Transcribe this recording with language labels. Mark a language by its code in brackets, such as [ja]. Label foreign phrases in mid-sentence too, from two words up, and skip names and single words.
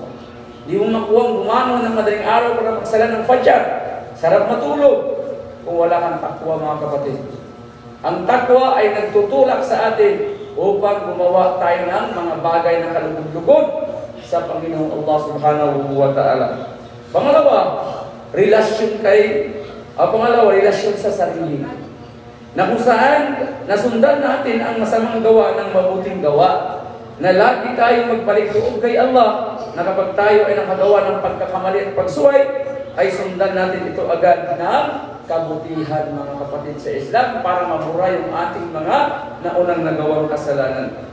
[tl] Hindi mo makuwang gumano ng madaling araw para magsala ng Fajr. Sarap matulog kung wala kang takwa, mga kapatid. Ang takwa ay nagtutulak sa atin upang gumawa tayo ng mga bagay na kalugod-lugod sa Panginoong Allah [ar] سبحانه وتعالى. [tl] Pangalawa, relasyon relasyon sa sarili. Na kung saan nasundan natin ang masamang gawa ng mabuting gawa. Na lagi tayo magbalik loob kay Allah, na kapag tayo ay nakagawa ng pagkakamali at pagsuway, ay sundan natin ito agad ng kabutihan, mga kapatid sa Islam, para mabura yung ating mga naunang nagawang kasalanan.